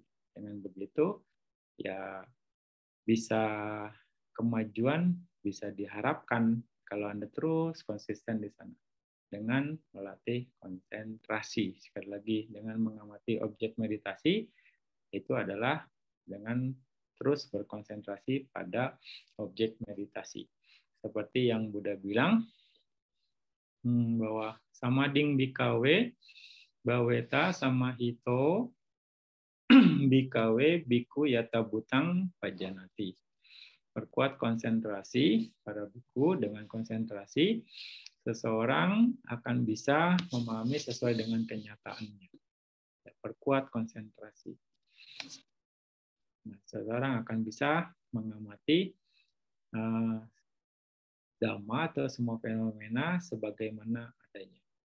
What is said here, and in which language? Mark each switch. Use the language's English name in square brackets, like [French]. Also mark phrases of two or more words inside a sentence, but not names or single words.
[Indonesian] Dengan begitu, ya bisa kemajuan bisa diharapkan kalau Anda terus konsisten di sana dengan melatih konsentrasi. Sekali lagi, dengan mengamati objek meditasi, itu adalah dengan terus berkonsentrasi pada objek meditasi. Seperti yang Buddha bilang, bahwa [Pali] samading bhikkhave bhaveta samahito bikawe biku yata butang pajanati. [Indonesian] Perkuat konsentrasi para biku. Dengan konsentrasi seseorang akan bisa memahami sesuai dengan kenyataannya. Perkuat konsentrasi. Nah, seseorang akan bisa mengamati dhamma atau semua fenomena sebagaimana adanya.